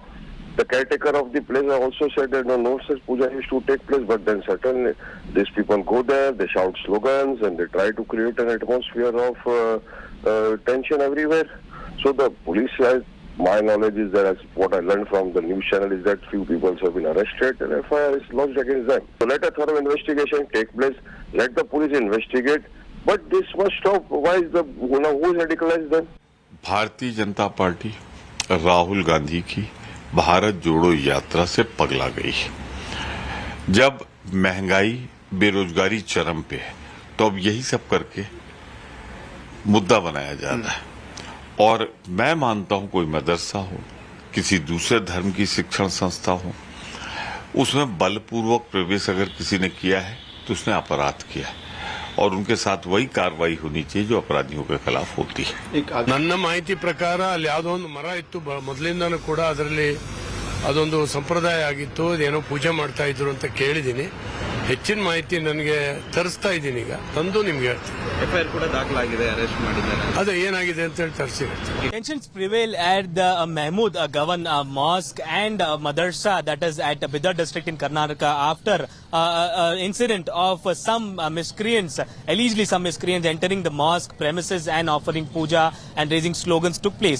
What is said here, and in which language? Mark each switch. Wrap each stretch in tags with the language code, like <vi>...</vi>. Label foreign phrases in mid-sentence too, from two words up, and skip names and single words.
<en>The caretaker of the place also said that no such puja is to take place, but then certainly these people go there, they shout slogans and they try to create an atmosphere of tension everywhere. So the police, my knowledge is that what I learned from the news channel is that few people have been arrested and FIR is lodged against them. So let a thorough investigation take place, let the police investigate, but this must stop. Why is who radicalized them?</en> <hi>भारतीय जनता पार्टी राहुल गांधी की भारत जोड़ो यात्रा से पगला गई। जब महंगाई बेरोजगारी चरम पे है तो अब यही सब करके मुद्दा बनाया जा रहा है। और मैं मानता हूं कोई मदरसा हो, किसी दूसरे धर्म की शिक्षण संस्था हो, उसमें बलपूर्वक प्रवेश अगर किसी ने किया है तो उसने अपराध किया है और उनके साथ वही कार्रवाई होनी चाहिए जो अपराधियों के खिलाफ होती है।</hi> <kn>ನನ್ನ ಮಾಹಿತಿ ಪ್ರಕಾರ ಅಲ್ಲಿ ಯಾವುದೋ ಒಂದು ಮರ ಇತ್ತು, ಮೊದಲಿಂದನೂ ಕೂಡ ಅದರಲ್ಲಿ ಅದೊಂದು ಸಂಪ್ರದಾಯ ಆಗಿತ್ತು, ಅದೇನೋ ಪೂಜೆ ಮಾಡ್ತಾ ಇದ್ರು ಅಂತ ಕೇಳಿದ್ದೀನಿ. ಹೆಚ್ಚಿನ ಮಾಹಿತಿ ನನಗೆ ತರಿಸ್ತಾ ಇದ್ದೀನಿ, ಈಗ ತಂದು ನಿಮ್ಗೆ ಹೇಳ್ತೀನಿ. ಎಫ್ಐಆರ್ ಕೂಡ ದಾಖಲಾಗಿದೆ, ಅರೆಸ್ಟ್ ಮಾಡಿದ್ದಾರೆ. ಅದು ಏನಾಗಿದೆ ಅಂತ ಹೇಳಿ ತರಿಸಿರುತ್ತೆ.</kn> <en>Tensions prevail at the Mahmood Gavan Mosque and Madarsa, that is at Bidar district in Karnataka, after incident of some miscreants, allegedly some miscreants entering the mosque premises and offering puja and raising slogans took place.</en>